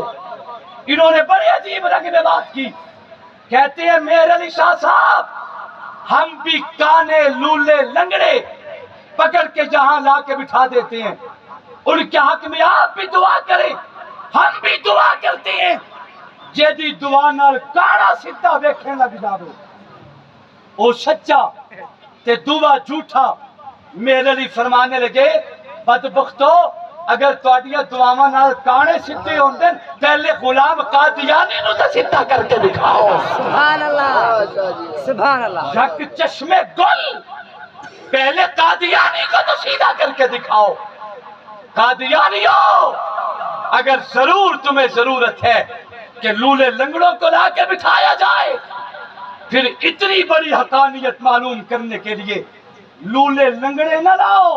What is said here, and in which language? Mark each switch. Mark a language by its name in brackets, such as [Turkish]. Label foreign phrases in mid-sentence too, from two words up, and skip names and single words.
[Urdu] انہوں نے بڑے عجیب رنگ میں بات کی، کہتے ہیں مہر علی شاہ صاحب ہم بھی کانے لولے لنگڑے پکڑ کے جہاں لا کے بٹھا دیتے ہیں، ان کے حق میں آپ بھی دعا کریں، ہم بھی دعا کرتے ہیں، [Punjabi] جیدی دعا نال کانا سدھا ویکھن لگ جاوے، او سچا تے دعا جھوٹا۔ مہر علی فرمانے لگے بدبختو اگر تہاڈیاں دعاواں نال کانے سدھے ہوندے پہلے غلام قادیانی نو تے سدھا کر کے دکھاؤ۔ [Arabic] سبحان اللہ، سبحان اللہ، [Urdu] یک چشمے گل، پہلے قادیانی کو تو سیدھا کر کے دکھاؤ۔ قادیانیوں اگر ضرور تمہیں ضرورت ہے کہ لولے لنگڑوں کو لا کے بٹھایا جائے، پھر اتنی بڑی حقانیت معلوم کرنے کے لیے لولے لنگڑے نہ لاؤ۔